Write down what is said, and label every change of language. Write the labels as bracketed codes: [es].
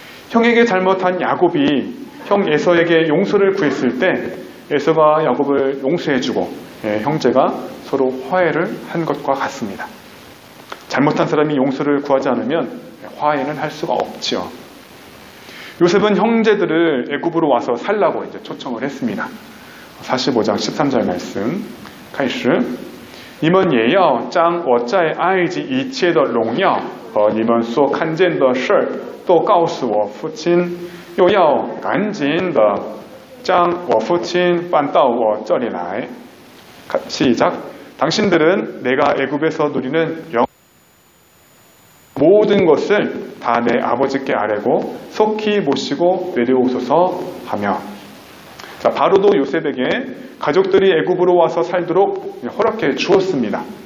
[ko] 형에게 잘못한 야곱이 형 에서에게 용서를 구했을 때 에서가 야곱을 용서해주고 형제가 서로 화해를 한 것과 같습니다. 잘못한 사람이 용서를 구하지 않으면 화해는 할 수가 없지요. 요셉은 형제들을 애굽으로 와서 살라고 이제 초청을 했습니다. 45장 13절 말씀, [zh] 开始你们也要将我在埃及一切的荣耀和你们所看见的事都告诉我父亲，又要赶紧的将我父亲搬到我这里来。 [ko] 시작. 당신들은 내가 애굽에서 누리는 모든 것을 다 내 아버지께 아뢰고 속히 모시고 내려오소서 하며. 자, 바로도 요셉에게 가족들이 애굽으로 와서 살도록 허락해 주었습니다.